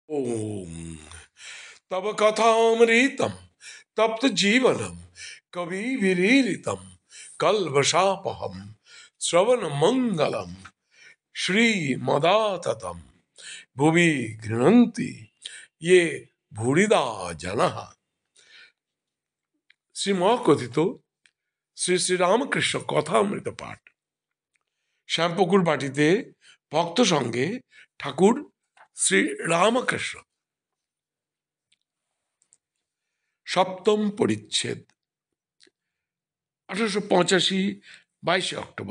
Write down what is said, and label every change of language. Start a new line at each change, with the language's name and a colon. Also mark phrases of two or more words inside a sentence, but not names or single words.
Sanskrit: ओम तब कथामृतम तप्त जीवनम कवि विरीरितम कल्पशापहम श्रवण मंगलम श्री मदाततम भुवि गृह्णन्ति ये भूरिदा जनः।
Bangla: শ্রীমকথিত শ্রী শ্রী রামকৃষ্ণ কথামৃত পাঠ। শ্যামপুকুর বাটিতে ভক্ত সঙ্গে ঠাকুর শ্রী রামকৃষ্ণ। সপ্তম পরিচ্ছেদ, 1885, 22 অক্টোবর।